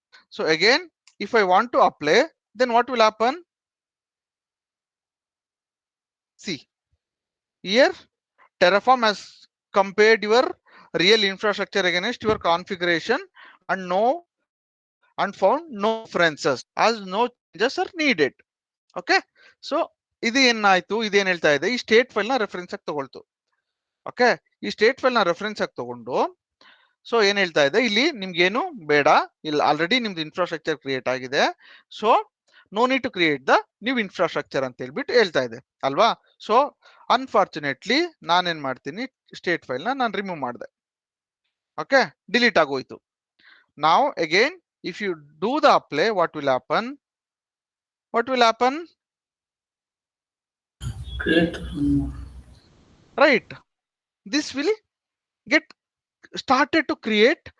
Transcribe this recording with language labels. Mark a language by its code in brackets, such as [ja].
[en] So again, if I want to apply, then what will happen? See here, Terraform has compared your real infrastructure against your configuration and found no differences as no changes are needed. [kn] Okay, so ಇದು ಏನಾಯ್ತು, ಇದೇನ್ ಹೇಳ್ತಾ ಇದೆ, ಈ state file ನ reference ಆಗಿ ತಗೊಳ್ತು. Okay, ಈ state file ನ ರೆಫರೆನ್ಸ್ ಆಗಿ ತಗೊಂಡು ಸೊ ಏನ್ ಹೇಳ್ತಾ ಇದೆ, ಇಲ್ಲಿ ನಿಮ್ಗೇನು ಬೇಡ, ಇಲ್ಲಿ ಆಲ್ರೆಡಿ ನಿಮ್ದು ಇನ್ಫ್ರಾಸ್ಟ್ರಕ್ಚರ್ ಕ್ರಿಯೇಟ್ ಆಗಿದೆ, so [en] no need to create the new infrastructure [kn] ಅಂತ ಹೇಳ್ಬಿಟ್ಟು ಹೇಳ್ತಾ ಇದೆ ಅಲ್ವಾ. ಸೊ ಅನ್ಫಾರ್ಚುನೇಟ್ಲಿ ನಾನೇನ್ ಮಾಡ್ತೀನಿ, ಸ್ಟೇಟ್ ಫೈಲ್ ನ ನಾನು ರಿಮೂವ್ ಮಾಡಿದೆ. ಓಕೆ, ಡಿಲೀಟ್ ಆಗೋಯ್ತು. ನಾವು again [en] if you do the apply, what will happen? What will happen? Create one more. Right, this will get started to create.